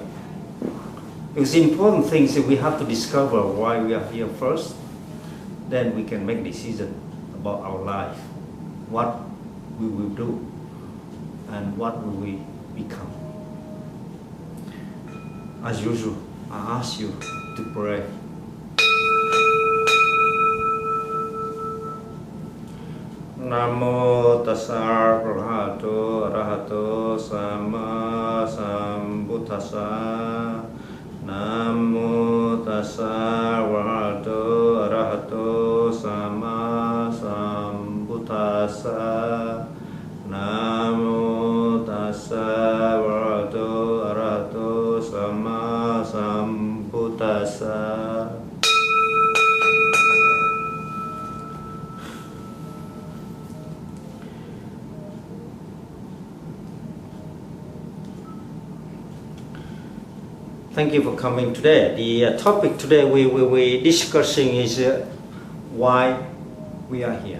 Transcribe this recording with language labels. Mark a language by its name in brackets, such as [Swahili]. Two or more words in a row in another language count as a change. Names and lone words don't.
[English] Because the important thing is that we have to discover why we are here first, then we can make decision about our life, what we will do, and what will we become. As usual, I ask you to pray. [Pali] Namo tassa bhagavato arahato sama sambuddhassa. Namo tassa bhagavato arahato sama sambuddhassa. Namo tassa bhagavato arahato sama sambuddhassa. [English] Thank you for coming today. The topic today we will be discussing is why we are here.